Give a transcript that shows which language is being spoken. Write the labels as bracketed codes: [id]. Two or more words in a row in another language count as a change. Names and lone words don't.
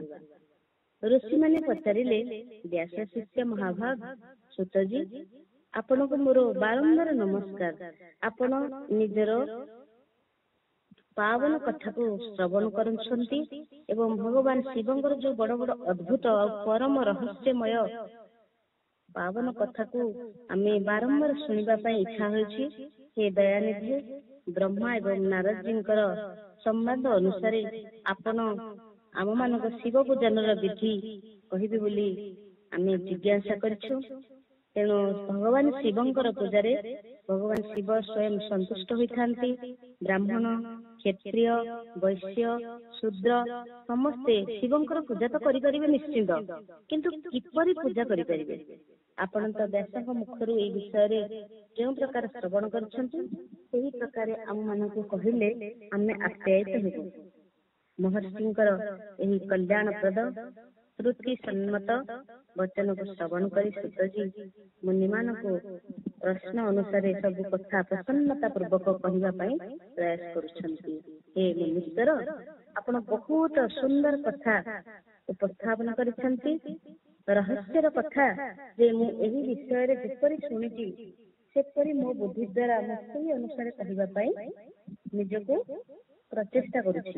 [or] ଋଷିମାନେ ପଚାରିଲେ ବ୍ୟାସ ଶିଷ୍ୟ ମହାଭାଗ ସୂତଜୀ ଆପଣଙ୍କୁ ମୋର ବାରମ୍ବାର ନମସ୍କାର। ଆପଣ ନିଜର ପାବନ କଥାକୁ ଶ୍ରବଣ କରିଛନ୍ତି ଏବଂ ଭଗବାନ ଶିବଙ୍କର ଯେଉଁ ବଡ଼ ବଡ଼ ଅଦ୍ଭୁତ ଓ ପରମ ରହସ୍ୟମୟ ପାବନ କଥାକୁ ଆମେ ବାରମ୍ବାର ଶୁଣିବା ପାଇଁ ଇଚ୍ଛା ହେଉଛି। ହେ ଦୟାନିଧି ବ୍ରହ୍ମା ଏବଂ ନାରଦଙ୍କର ସମ୍ବାଦ ଅନୁସାରେ ଆପଣ ଆମ ମାନଙ୍କୁ ଶିବ ପୂଜନର ବିଧି କହିବେ ବୋଲି ଆମେ ଜିଜ୍ଞାସା କରୁଛୁ। ତେଣୁ ଭଗବାନ ଶିବଙ୍କର ପୂଜାରେ ଭଗବାନ ଶିବ ସ୍ୱୟଂ ସନ୍ତୁଷ୍ଟ ହୋଇଥାନ୍ତି। ବ୍ରାହ୍ମଣ କ୍ଷତ୍ରିୟ ବୈଶ୍ୟ ଶୂଦ୍ର ସମସ୍ତେ ଶିବଙ୍କର ପୂଜା ତ କରି ପାରିବେ ନିଶ୍ଚିତ, କିନ୍ତୁ କିପରି ପୂଜା କରି ପାରିବେ ଆପଣ ତ ବ୍ୟାସଙ୍କ ମୁଖରୁ ଏ ବିଷୟରେ ଯେଉଁ ପ୍ରକାର ଶ୍ରବଣ କରିଛନ୍ତି ସେହି ପ୍ରକାର ଆମ ମାନଙ୍କୁ କହିଲେ ଆମେ ଆପ୍ୟାୟିତ ହେବୁ। ମହର୍ଷିଙ୍କର ଏହି କଲ୍ୟାଣପ୍ରଦ ଶ୍ରୁତି ସମ୍ମତ ବଚନକୁ ଶ୍ରବଣ କରି ସୂତଜୀ ମୁନିମାନଙ୍କ ପ୍ରଶ୍ନ ଅନୁସାରେ ସବୁ କଥା ପ୍ରସନ୍ନତା ପୂର୍ବକ କହିବା ପ୍ରୟାସ କରୁଛନ୍ତି। ହେ ମୁନୀଶ୍ୱର ଆପଣ ବହୁତ ସୁନ୍ଦର କଥା ଉପସ୍ଥାପନ କରିଛନ୍ତି। ରହସ୍ୟର କଥା ଯେ ମୁଁ ଏହି ବିଷୟରେ ଯେପରି ଶୁଣିଛି ସେପରି ମୋ ବୁଦ୍ଧି ଦ୍ୱାରା ମୁଁ ସେହି ଅନୁସାରେ କହିବା ନିଜକୁ ପ୍ରଚେଷ୍ଟା କରୁଛି।